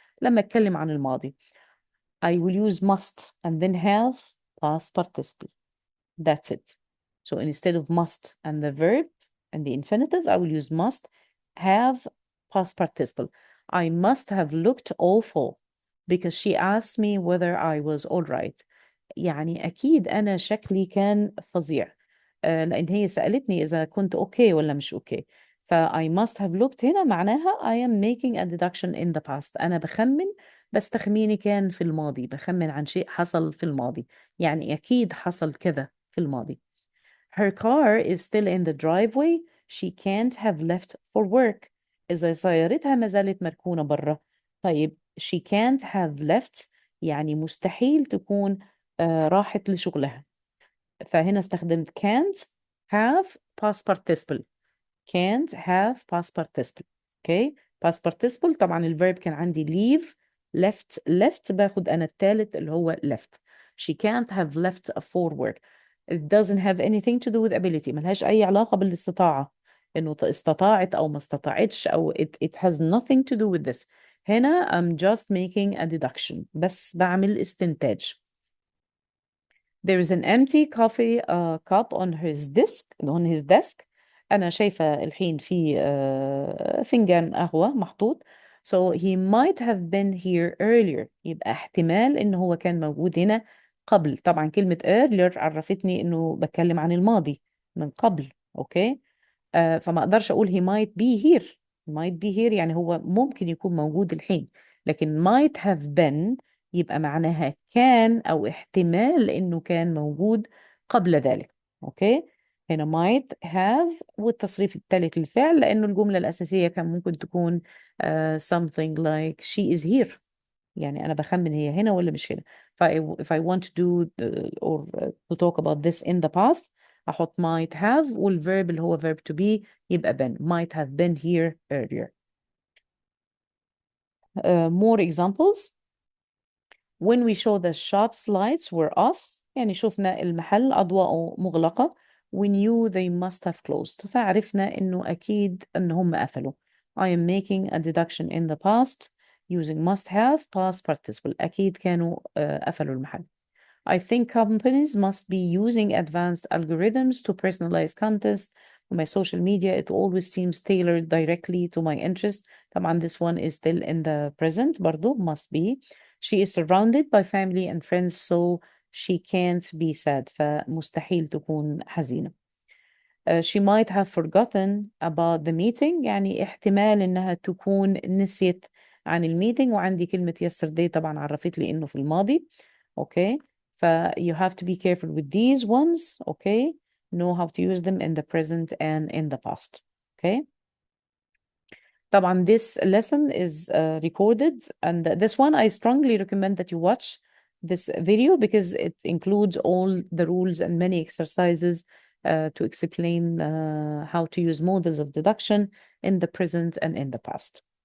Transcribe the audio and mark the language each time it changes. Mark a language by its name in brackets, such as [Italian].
[Arabic] لما أتكلم عن الماضي, [English] I will use must and then have past participle. That's it. So instead of must and the verb and the infinitive, I will use must have past participle. I must have looked awful because she asked me whether I was all right. [Arabic] يعني أكيد أنا شكلي كان فظيع لأن هي سألتني إذا كنت أوكي ولا مش أوكي. [English] ف I must have looked [Arabic] هنا معناها [English] I am making a deduction in the past. [Arabic] أنا بخمن بس تخميني كان في الماضي. بخمن عن شيء حصل في الماضي. يعني أكيد حصل كذا في الماضي. [English] Her car is still in the driveway. She can't have left for work. [Arabic] إذا سيارتها ما زالت مركونة برا. طيب, [English] she can't have left [Arabic] يعني مستحيل تكون راحت لشغلها. فهنا استخدمت can't have past participle. [English] can't have past participle. Okay. [Arabic] past participle طبعا الverb كان عندي leave left باخد أنا الثالث اللي هو left. [English] She can't have left for work. It doesn't have anything to do with ability. [Arabic] ملهاش أي علاقة بالاستطاعة إنه استطاعت أو ما استطاعتش أو [English] it has nothing to do with this. هنا I'm just making a deduction. [Arabic] بس بعمل استنتاج. [English] There is an empty coffee cup on his desk. [Arabic] أنا شايفة الحين في فنجان قهوة محطوط. [English] So he might have been here earlier. [Arabic] يبقى احتمال إنه هو كان موجود هنا قبل. طبعا كلمة earlier عرفتني إنه بتكلم عن الماضي من قبل. أوكي. فما أقدرش أقول he might be here. might be here يعني هو ممكن يكون موجود الحين. لكن might have been يبقى معناها كان أو احتمال إنه كان موجود قبل ذلك. أوكي. هنا might have والتصريف الثالث للفعل لأنه الجملة الأساسية كان ممكن تكون [English] something like she is here. [Arabic] يعني أنا بخمن هي هنا ولا مش هنا. [English] if I want to do or to talk about this in the past أحط might have والverb اللي هو verb to be يبقى been. might have been here earlier. More examples. When we show the shop's lights were off [Arabic] يعني شفنا المحل أضواءه مغلقة. [English] we knew they must have closed. [Arabic] فعرفنا إنه أكيد إنهم قفلوا. [English] I am making a deduction in the past using must have past participle. [Arabic] أكيد كانوا قفلوا المحل. [English] I think companies must be using advanced algorithms to personalize content. On my social media, it always seems tailored directly to my interest. طبعا this one is still in the present برضو must be. She is surrounded by family and friends, so she can't be sad. [Arabic] فمستحيل تكون حزينة. [English] She might have forgotten about the meeting. [Arabic] يعني احتمال إنها تكون نسيت عن الميتينج. وعندي كلمة yesterday طبعا عرفت لي إنه في الماضي. [English] Okay. You have to be careful with these ones. Okay. Know how to use them in the present and in the past. Okay. طبعا this lesson is recorded, and this one I strongly recommend that you watch this video because it includes all the rules and many exercises to explain how to use models of deduction in the present and in the past.